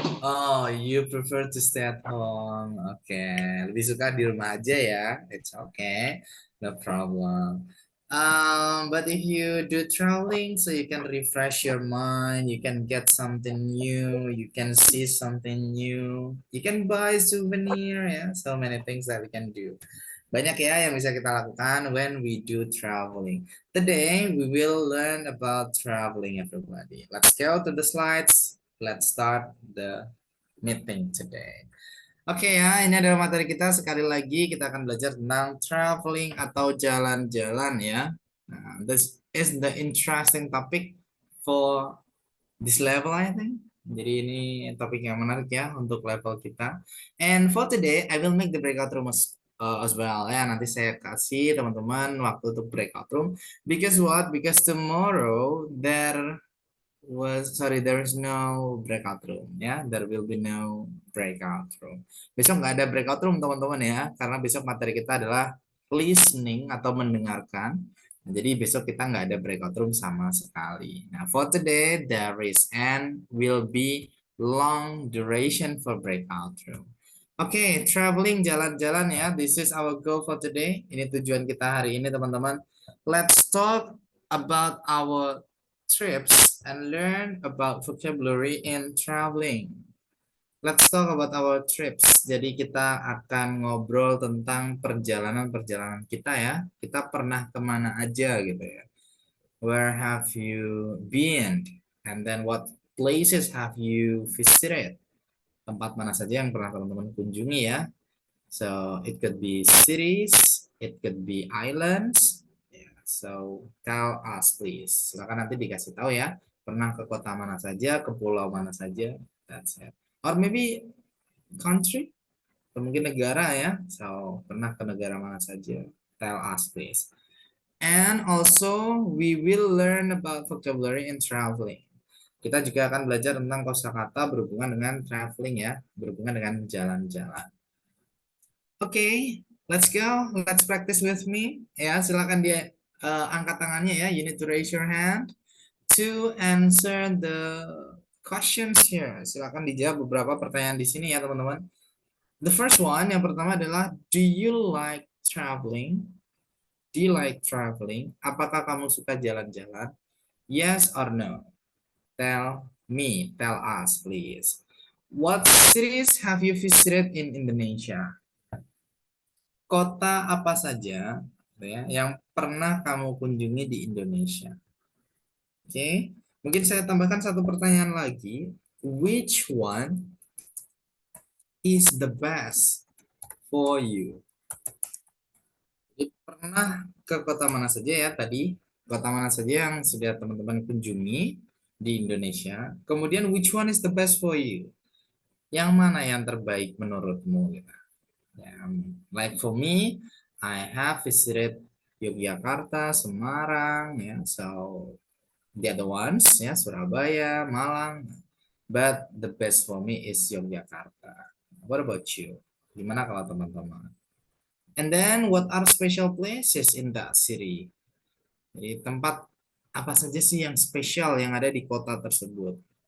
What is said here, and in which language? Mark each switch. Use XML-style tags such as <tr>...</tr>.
<en>Oh, you prefer to stay at home.</en> <id>Oke, lebih suka di rumah aja ya.</id> <en>It's okay, no problem. But if you do traveling, so you can refresh your mind, you can get something new, you can see something new, you can buy souvenir, ya. So many things that we can do.</en> <id>Banyak ya yang bisa kita lakukan</id> <en>when we do traveling. Today, we will learn about traveling, everybody. Let's go to the slides. Let's start the meeting today.</en> <id>Oke ya, ini adalah materi kita. Sekali lagi kita akan belajar tentang traveling atau jalan-jalan ya.</id> <en>Nah, this is the interesting topic for this level, I think.</en> <id>Jadi ini topik yang menarik ya untuk level kita.</id> <en>And for today, I will make the breakout room as well.</en> <id>Ya, nanti saya kasih teman-teman waktu untuk breakout room.</id> <en>Because what? Because tomorrow there is no breakout room ya, there will be no breakout room.</en> <id>Besok nggak ada breakout room teman-teman ya, karena besok materi kita adalah listening atau mendengarkan. Nah, jadi besok kita nggak ada breakout room sama sekali.</id> <en>Nah, for today there is and will be long duration for breakout room. Oke, traveling,</en> <id>jalan-jalan ya.</id> <en>This is our goal for today.</en> <id>Ini tujuan kita hari ini teman-teman.</id> <en>Let's talk about our trips and learn about vocabulary in traveling. Let's talk about our trips.</en> <id>Jadi kita akan ngobrol tentang perjalanan-perjalanan kita ya. Kita pernah kemana aja gitu ya.</id> <en>Where have you been? And then what places have you visited?</en> <id>Tempat mana saja yang pernah teman-teman kunjungi ya.</id> <en>So it could be cities, it could be islands. Yeah, so tell us please.</en> <id>Silakan nanti dikasih tahu ya. Pernah ke kota mana saja, ke pulau mana saja.</id> <en>That's it. Or maybe country,</en> <id>atau mungkin negara ya. So pernah ke negara mana saja.</id> <en>Tell us please. And also we will learn about vocabulary in traveling.</en> <id>Kita juga akan belajar tentang kosakata berhubungan dengan traveling ya, berhubungan dengan jalan-jalan.</id> <en>Oke, let's go. Let's practice with me.</en> <id>Ya, silakan dia angkat tangannya ya.</id> <en>You need to raise your hand to answer the questions here.</en> <id>Silakan dijawab beberapa pertanyaan di sini ya, teman-teman.</id> <en>The first one,</en> <id>yang pertama adalah,</id> <en>do you like traveling? Do you like traveling?</en> <id>Apakah kamu suka jalan-jalan?</id> <en>Yes or no? Tell me, tell us, please. What cities have you visited in Indonesia?</en> <id>Kota apa saja ya, yang pernah kamu kunjungi di Indonesia? Oke, mungkin saya tambahkan satu pertanyaan lagi.</id> <en>Which one is the best for you?</en> <id>Jadi, pernah ke kota mana saja ya tadi? Kota mana saja yang sudah teman-teman kunjungi di Indonesia?</id> <en>Kemudian which one is the best for you?</en> <id>Yang mana yang terbaik menurutmu? Gitu.</id> <en>Like for me, I have visited Yogyakarta, Semarang, ya, so the other ones, ya, Surabaya, Malang, but the best for me is Yogyakarta. What about you?</en> <id>Gimana kalau teman-teman?</id> <en>And then, what are special places in that city?</en> <id>Jadi tempat apa saja sih yang spesial yang ada di kota tersebut?</id>